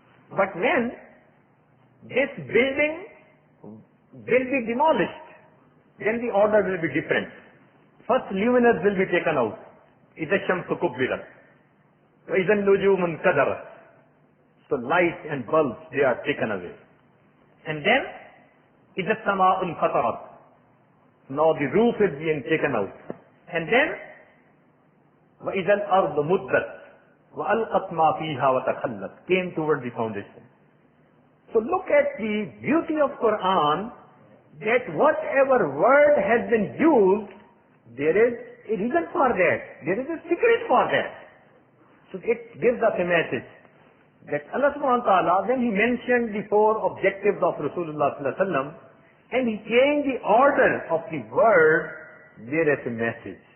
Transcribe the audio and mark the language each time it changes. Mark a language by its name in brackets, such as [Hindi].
[English] But when this building will be demolished, then the order will be different. First luminaires will be taken out. [Arabic] إِذَا الشَّمْسُ كُبِّرَتْ وَإِذَا النُّجُومُ انْكَدَرَتْ. [English] So light and bulbs, they are taken away. And then [Arabic] إِذَا السَّمَاءُ انْفَطَرَتْ. [English] Now the roof is being taken out. And then [Arabic] وَإِذَا الْأَرْضُ مُدَّتْ وَأَلْقَتْ مَا فِيهَا وَتَخَلَّتْ, [English] came toward the foundation. So look at the beauty of Quran, that whatever word has been used, there is a reason for that. There is a secret for that. So it gives us a message that Allah subhanahu wa ta'ala, when He mentioned the four objectives of Rasulullah sallallahu alaihi wasallam, and He changed the order of the word, there is a message.